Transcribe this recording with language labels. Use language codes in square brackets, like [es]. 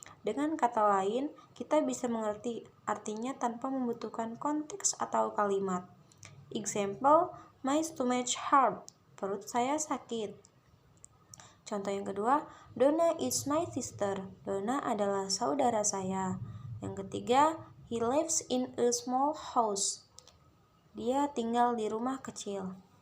[id] Dengan kata lain, kita bisa mengerti artinya tanpa membutuhkan konteks atau kalimat. [en] Example: my stomach hurt. [id] Perut saya sakit. Contoh yang kedua, [en] Donna is my sister. [id] Donna adalah saudara saya. Yang ketiga, [en] he lives in a small house. [id] Dia tinggal di rumah kecil.